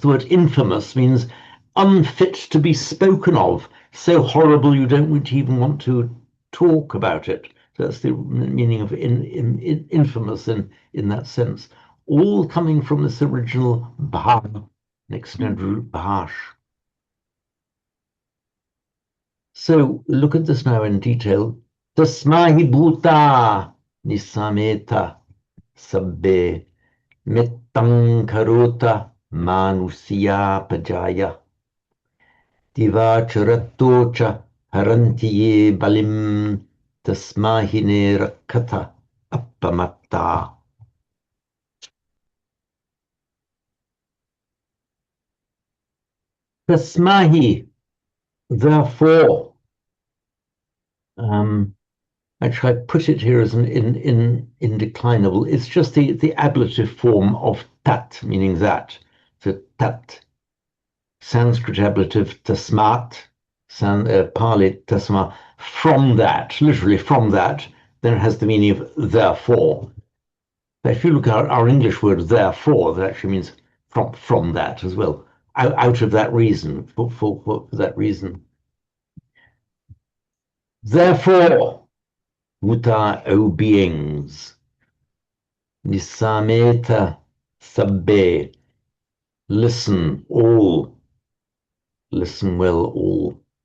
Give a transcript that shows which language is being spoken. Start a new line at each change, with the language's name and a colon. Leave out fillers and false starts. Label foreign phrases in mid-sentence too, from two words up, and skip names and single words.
English: The word infamous means unfit to be spoken of, so horrible you don't even want to talk about it. So that's the meaning of infamous in that sense. All coming from this original bha, an extended root bhash. So look at this now in detail.
Pali: Tasmahi bhuta nisameta sabbe Mittam karota manusia pajaya divacharatocha harantiye balim tasmahine rakata appamatta. Tasmahi,
English: therefore. Actually, I put it here as an indeclinable. It's just the ablative form of tat, meaning that. So tat. Sanskrit ablative tasmat, Pali tasma, from that, literally from that, then it has the meaning of therefore. But if you look at our English word therefore, that actually means from that as well, out of that reason, for that reason. Therefore, Muta, O beings,
Pali: Nisameta sabbe,
English: listen all, listen well all.